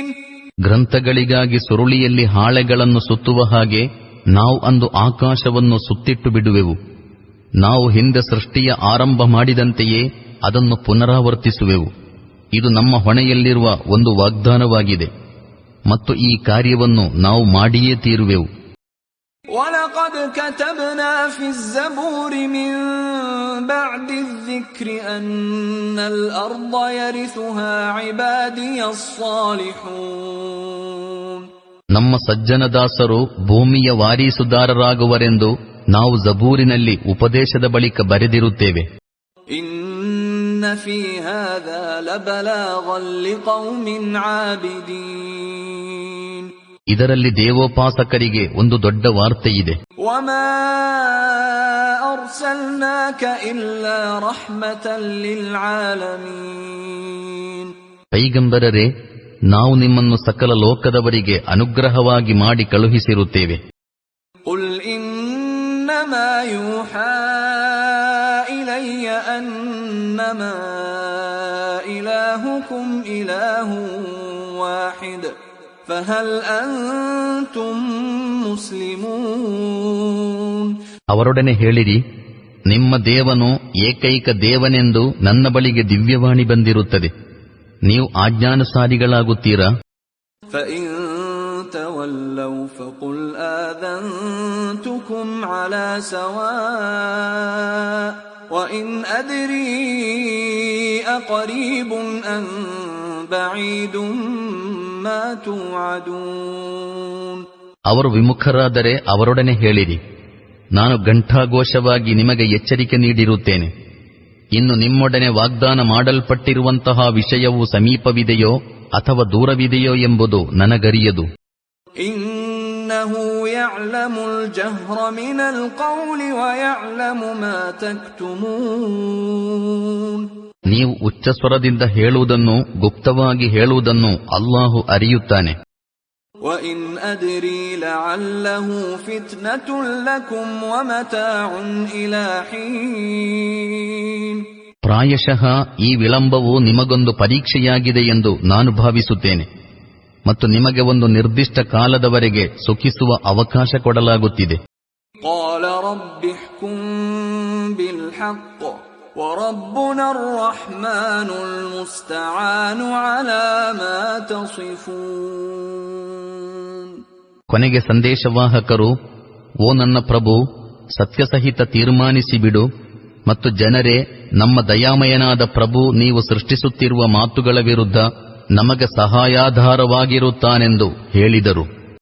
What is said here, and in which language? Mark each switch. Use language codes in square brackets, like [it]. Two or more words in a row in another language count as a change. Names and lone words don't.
[kn] ಗ್ರಂಥಗಳಿಗಾಗಿ ಸುರುಳಿಯಲ್ಲಿ ಹಾಳೆಗಳನ್ನು ಸುತ್ತುವ ಹಾಗೆ ನಾವು ಅಂದು ಆಕಾಶವನ್ನು ಸುತ್ತಿಟ್ಟು ಬಿಡುವೆವು. ನಾವು ಹಿಂದೆ ಸೃಷ್ಟಿಯ ಆರಂಭ ಮಾಡಿದಂತೆಯೇ ಅದನ್ನು ಪುನರಾವರ್ತಿಸುವೆವು. ಇದು ನಮ್ಮ ಹೊಣೆಯಲ್ಲಿರುವ ಒಂದು ವಾಗ್ದಾನವಾಗಿದೆ ಮತ್ತು ಈ ಕಾರ್ಯವನ್ನು ನಾವು ಮಾಡಿಯೇ ತೀರುವೆವು. [ar] وَلَقَدْ كَتَبْنَا فِي الزَّبُورِ مِن بَعْدِ الذِّكْرِ أَنَّ الْأَرْضَ يَرِثُهَا عِبَادِيَ الصَّالِحُونَ. [kn] ನಮ್ಮ ಸಜ್ಜನದಾಸರು ಭೂಮಿಯ ವಾರೀಸುದಾರರಾಗುವರೆಂದು ನಾವು ಜಬೂರಿನಲ್ಲಿ ಉಪದೇಶದ ಬಳಿಕ ಬರೆದಿರುತ್ತೇವೆ. [ar] إِنَّ فِي هَذَا لَبَلَاغًا لِقَوْمٍ عَابِدِينَ. [kn] ಇದರಲ್ಲಿ ದೇವೋಪಾಸಕರಿಗೆ ಒಂದು ದೊಡ್ಡ ವಾರ್ತೆಯಿದೆ. [ar] وما أرسلناك إلا رحمة للعالمين. [kn] ಪೈಗಂಬರರೇ, ನಾವು ನಿಮ್ಮನ್ನು ಸಕಲ ಲೋಕದವರಿಗೆ ಅನುಗ್ರಹವಾಗಿ ಮಾಡಿ ಕಳುಹಿಸಿರುತ್ತೇವೆ. [ar] قل إنما يوحى إلي أنما إلهكم إله واحد فهل أنتم مسلمون. [kn] ಅವರೊಡನೆ ಹೇಳಿರಿ, ನಿಮ್ಮ ದೇವನು ಏಕೈಕ ದೇವನೆಂದು ನನ್ನ ಬಳಿಗೆ ದಿವ್ಯವಾಣಿ ಬಂದಿರುತ್ತದೆ. ನೀವು ಆಜ್ಞಾನುಸಾರಿಗಳಾಗುತ್ತೀರಾ? [ar] فإن تولوا فقل آذنتكم على سواء وإن أدري أقريب أم بعيد ما توعدون. [kn] ಅವರು ವಿಮುಖರಾದರೆ ಅವರೊಡನೆ ಹೇಳಿರಿ, ನಾನು ಘಂಟಾಘೋಷವಾಗಿ ನಿಮಗೆ ಎಚ್ಚರಿಕೆ ನೀಡಿರುತ್ತೇನೆ. ಇನ್ನು ನಿಮ್ಮೊಡನೆ ವಾಗ್ದಾನ ಮಾಡಲ್ಪಟ್ಟಿರುವಂತಹ ವಿಷಯವು ಸಮೀಪವಿದೆಯೋ ಅಥವಾ ದೂರವಿದೆಯೋ ಎಂಬುದು ನನಗರಿಯದು. [ar] إنه يعلم الجهر من القول ويعلم ما تكتمون. [kn] ನೀವು ಉಚ್ಚಸ್ವರದಿಂದ ಹೇಳುವುದನ್ನು ಗುಪ್ತವಾಗಿ ಹೇಳುವುದನ್ನು ಅಲ್ಲಾಹು ಅರಿಯುತ್ತಾನೆ. [ar] وإن أدري لعله فتنة لكم ومتاع إلى حين. [kn] ಪ್ರಾಯಶಃ ಈ ವಿಳಂಬವು ನಿಮಗೊಂದು ಪರೀಕ್ಷೆಯಾಗಿದೆ ಎಂದು ನಾನು ಭಾವಿಸುತ್ತೇನೆ ಮತ್ತು ನಿಮಗೆ ಒಂದು ನಿರ್ದಿಷ್ಟ ಕಾಲದವರೆಗೆ ಸುಖಿಸುವ ಅವಕಾಶ ಕೊಡಲಾಗುತ್ತಿದೆ. [ar] قال رب احكم بالحق وربنا الرحمن المستعان على ما تصفون. [kn] ಕೊನೆಗೆ ಸಂದೇಶವಾಹಕರು, ಓ ನನ್ನ ಪ್ರಭು, ಸತ್ಯಸಹಿತ ತೀರ್ಮಾನಿಸಿ ಬಿಡು ಮತ್ತು ಜನರೇ, ನಮ್ಮ ದಯಾಮಯನಾದ ಪ್ರಭು ನೀವು ಸೃಷ್ಟಿಸುತ್ತಿರುವ ಮಾತುಗಳ ವಿರುದ್ಧ ನಮಗೆ ಸಹಾಯಾಧಾರವಾಗಿರುತ್ತಾನೆಂದು ಹೇಳಿದರು.